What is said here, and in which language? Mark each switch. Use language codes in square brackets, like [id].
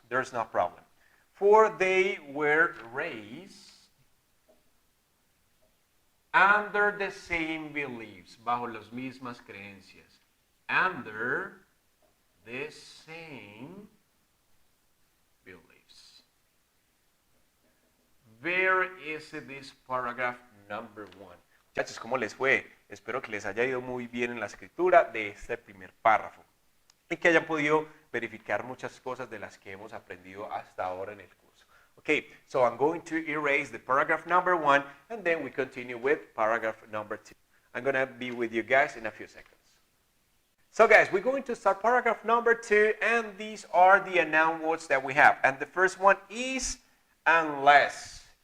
[en] There's no problem. For they were raised under the same beliefs, [es] bajo las mismas creencias. [en] Under the same beliefs. Where is this paragraph number 1? [es] Muchachos, ¿cómo les fue? Espero que les haya ido muy bien en la escritura de este primer párrafo y que hayan podido verificar muchas cosas de las que hemos aprendido hasta ahora en el curso. [en] Okay, so I'm going to erase the paragraph number 1 and then we continue with paragraph number 2. I'm going to be with you guys in a few seconds. So guys, we're going to start paragraph number 2 and these are the noun words that we have. And the first one is unless.